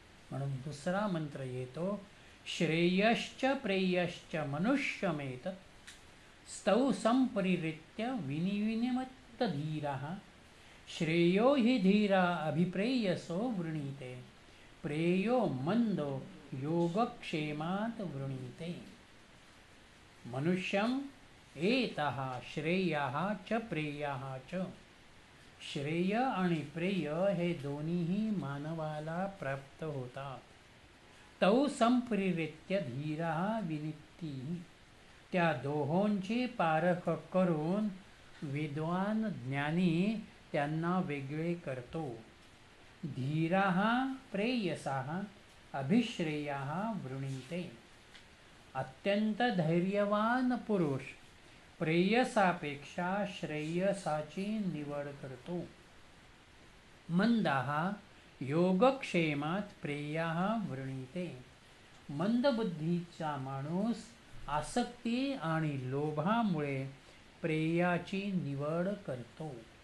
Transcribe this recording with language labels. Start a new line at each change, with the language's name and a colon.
Marathi: म्हणून दुसरा मंत्र येतो,
Sanskrit: श्रेयश्च प्रेयश्च मनुष्यमेत स्तौ संपरिरित्य विनिविनिमत्त धीरः. श्रेयो हि धीरा अभिप्रेयसो वृणीते प्रेयो मंदो योगक्षेमात वृणीते. मनुष्यम एतः श्रेयः च प्रेयः च.
Marathi: श्रेय आणि प्रेय हे दोन्हीही मानवाला प्राप्त होतात.
Sanskrit: तौ संपरिरित्य धीरः विनित्तिः.
Marathi: त्या दोहोंची पारख करून विद्वान ज्ञानी त्यांना वेगळे करतो.
Sanskrit: धीरः प्रेयसः अभिश्रेयः वृणीते.
Marathi: अत्यंत धैर्यवान पुरुष प्रेयसापेक्षा श्रेयसाची निवड करतो.
Sanskrit: मंदः योगक्षेमात प्रेयः वृणीते.
Marathi: मंदबुद्धीचा माणूस आसक्ती आणि लोभामुळे प्रेयाची निवड करतो.